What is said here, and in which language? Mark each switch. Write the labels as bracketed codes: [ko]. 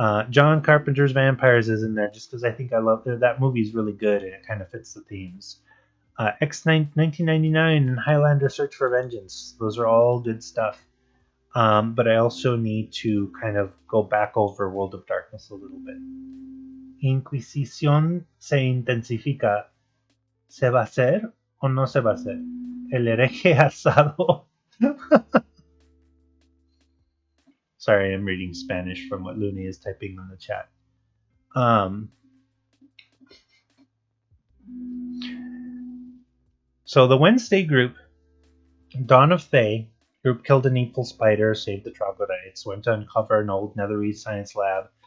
[en] John Carpenter's Vampires is in there just because I think I love that movie is really good and it kind of fits the themes. X1999 and Highlander Search for Vengeance. Those are all good stuff. But I also need to kind of go back over World of Darkness a little bit. [es] Inquisición se intensifica. ¿Se va a hacer o no se va a hacer? El hereje asado. [en] Sorry, I'm reading Spanish from what Looney is typing in the chat. So the Wednesday group, Dawn of Thay, group killed an evil spider, saved the troglodytes, went to uncover an old Netherese science lab.